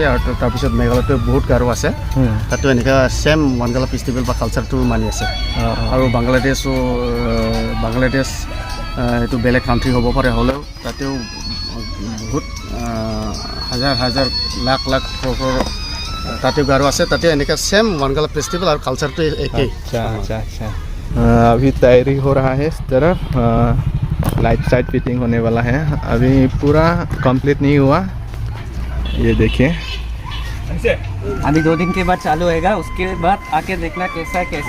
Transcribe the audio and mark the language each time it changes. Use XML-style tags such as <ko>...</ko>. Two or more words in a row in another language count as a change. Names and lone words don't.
<as>আৰু তাৰপিছত মেঘালয়তো বহুত গাৰো আছে, তাতো এনেকুৱা ছেম ৱানগালা ফেষ্টিভেল বা কালচাৰটো মানি আছে। আৰু বাংলাদেশ এইটো বেলেগ কাণ্ট্ৰি হ'ব পাৰে, হ'লেও তাতেও বহুত হাজাৰ হাজাৰ লাখ লাখ তাতেও গাৰো আছে, তাতে এনেকুৱা ছেম ৱানগালা ফেষ্টিভেল আৰু কালচাৰটো একেই।</as> <hi>अच्छा अच्छा अच्छा। अभी तैयारी हो रहा है इस तरफ, लाइट साइड फिटिंग होने वाला है, अभी पूरा कंप्लीट नहीं हुआ। ये देखिए अभी 2 दिन के बाद चालू होएगा, उसके बाद आके देखना कैसा कैसा</hi>